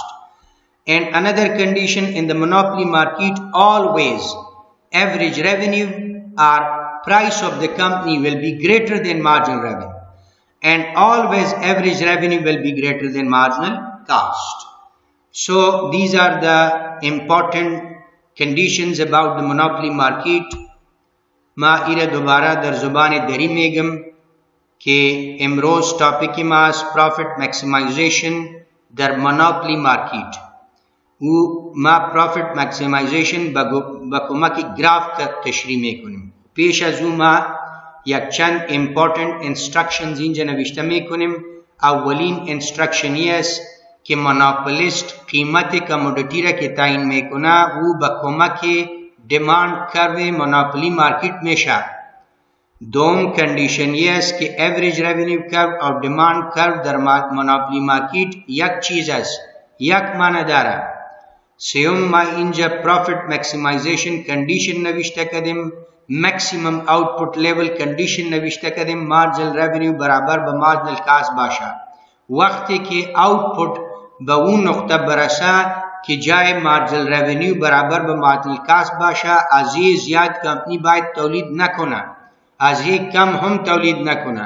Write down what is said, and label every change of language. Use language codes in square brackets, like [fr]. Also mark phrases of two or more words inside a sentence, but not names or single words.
[en] And another condition in the monopoly market, always average revenue or price of the company will be greater than marginal revenue. And always average revenue will be greater than marginal cost. So these are the important conditions about the monopoly market. [fa] ما ایره دوباره در زبان دری میگم که امروز تاپیک ما است [en] profit maximization [fa] در [en] monopoly market [fa] و ما [en] profit maximization [fa] با کمک گراف تشریح میکنیم. پیش از او ما یک چند [en] important instructions [fa] اینجا نوشته میکنیم. اولین instruction است که monopolist قیمت کمودیتی را که تعیین میکنه و با کمک [en] demand curve monopoly market [fa] میشه. دوم condition است که [en] average revenue curve [fa] اور [en] demand curve [fa] در [en] monopoly market [fa] یک چیز است، یک معنی داره. سوم ما اینجا [en] profit maximization condition [fa] نوشته کردیم، [en] maximum output level condition [fa] نوشته کردیم، [en] marginal revenue [fa] برابر به [en] marginal cost [fa] باشه. وقتی که output به اون نقطه برسه که جای [en] marginal revenue [fa] برابر به [en] marginal cost [fa] باشه، از یه زیاد کمپنی باید تولید نکنه، از یه کم هم تولید نکنه.